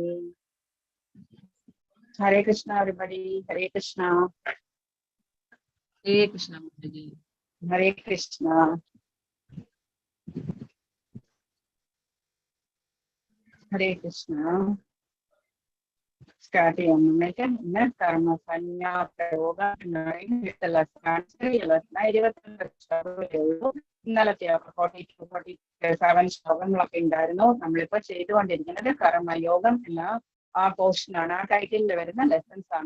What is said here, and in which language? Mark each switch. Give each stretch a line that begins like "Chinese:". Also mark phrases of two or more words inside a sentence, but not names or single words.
English: Hare Krishna, everybody. Hare Krishna. Hare Krishna Mataji. Hare Krishna. Hare Krishna.
Malayalam: Start ചെയ്യുന്നതിലേക്ക് ഇന്ന് കർമ്മസന്യാസയോഗ ഇന്നലത്തെ 47 ശ്ലോകങ്ങളൊക്കെ ഉണ്ടായിരുന്നു. നമ്മളിപ്പോ ചെയ്തുകൊണ്ടിരിക്കുന്നത് കർമ്മയോഗം എന്ന ആ പോർഷൻ ആണ്, ആ ടൈറ്റിലിൽ വരുന്ന ലെസൺസ് ആണ്.